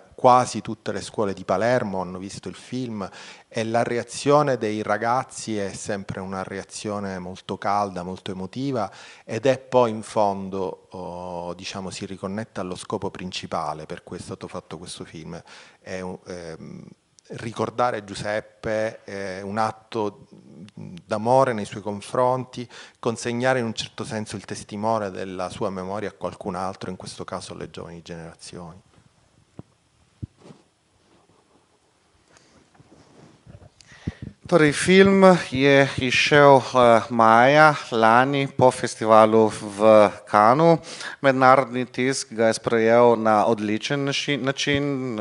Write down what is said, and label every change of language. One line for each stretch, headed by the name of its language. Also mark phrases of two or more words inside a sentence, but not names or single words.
Italian: Quasi tutte le scuole di Palermo hanno visto il film e la reazione dei ragazzi è sempre una reazione molto calda, molto emotiva, ed è poi in fondo, diciamo, si riconnette allo scopo principale per cui è stato fatto questo film. Ricordare Giuseppe è un atto d'amore nei suoi confronti, consegnare in un certo senso il testimone della sua memoria a qualcun altro, in questo caso alle giovani generazioni.
Slovenian: Torej, film je izšel maja lani po festivalu v Cannesu. Mednarodni tisk ga je sprejel na odličen način.